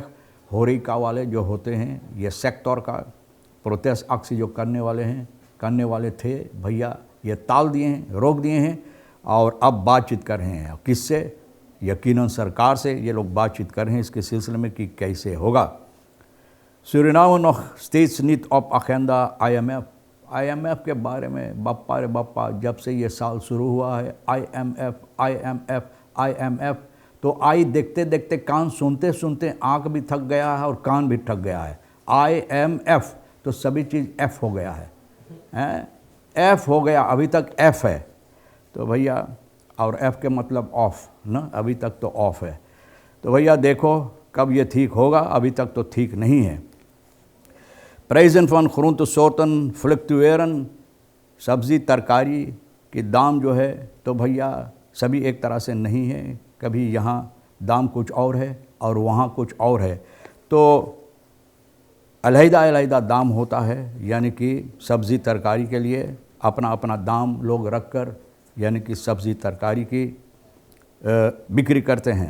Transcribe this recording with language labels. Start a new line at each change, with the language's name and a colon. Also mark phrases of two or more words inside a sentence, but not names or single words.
Caribbean Hindustani: होरेका वाले जो होते हैं, ये सेक्टर का प्रोटेस्ट अक्सी जो करने वाले थे भैया, ये टाल दिए हैं, रोक दिए हैं और अब बातचीत कर रहे हैं। किससे? यकीनन सरकार से ये लोग बातचीत कर रहे हैं इसके सिलसिले में कि कैसे होगा। सूरीनाम
Dutch: nog steeds niet op agenda
Caribbean Hindustani: IMF के बारे में बप्पा रे बप्पा, जब से ये साल शुरू हुआ है IMF तो आई देखते देखते कान सुनते सुनते आँख भी थक गया है और कान भी थक गया है। IMF तो सभी चीज़ F हो गया है, F हो गया, अभी तक F है तो भैया, और F के मतलब ऑफ ना, अभी तक तो ऑफ है। तो भैया देखो कब ये ठीक होगा, अभी तक तो ठीक नहीं है।
Dutch: Prijzen van groentesoorten fluctueren,
Caribbean Hindustani: सब्ज़ी तरकारी के दाम जो है तो भैया सभी एक तरह से नहीं है। कभी यहाँ दाम कुछ और है और वहाँ कुछ और है, तो अलहदा दाम होता है। यानी कि सब्ज़ी तरकारी के लिए अपना अपना दाम लोग रख कर यानी कि सब्ज़ी तरकारी की बिक्री करते हैं।